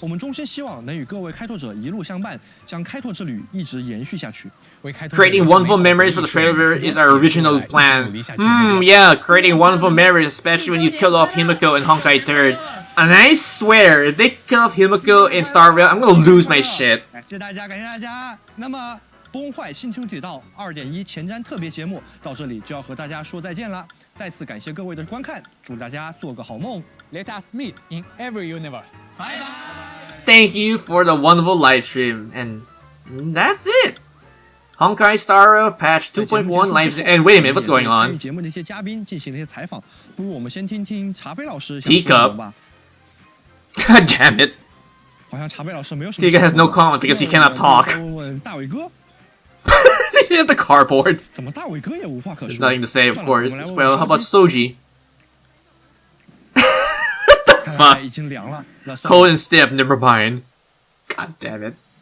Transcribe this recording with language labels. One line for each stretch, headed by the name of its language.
Chinese: 我们衷心希望能与各位开拓者一路相伴，将开拓之旅一直延续下去。
English: Creating wonderful memories for the Trailblazer is our original plan. Yeah, creating wonderful memories, especially when you kill off Himiko and Honkai 3rd. And I swear, if they kill off Himiko in Starville, I'm gonna lose my shit.
Chinese: 感谢大家，感谢大家。那么，崩坏星穹铁道2.1前瞻特别节目到这里就要和大家说再见了。再次感谢各位的观看，祝大家做个好梦。
English: Let us meet in every universe. Bye bye. Thank you for the wonderful live stream, and that's it. Honkai Star Patch 2.1 live stream. And wait a minute, what's going on?
Chinese: 节目的一些嘉宾进行了一些采访，不如我们先听听茶杯老师
English: Teacup. God damn it.
Chinese: 好像茶杯老师没有什么。
English: Teacup has no comment because he cannot talk.
Chinese: 问问大伟哥。
English: They have the cardboard.
Chinese: 怎么大伟哥也无话可说
English: There's nothing to say, of course. Well, how about Soji? What the fuck?
Chinese: 已经凉了。
English: Cold and stiff, never mind. God damn it.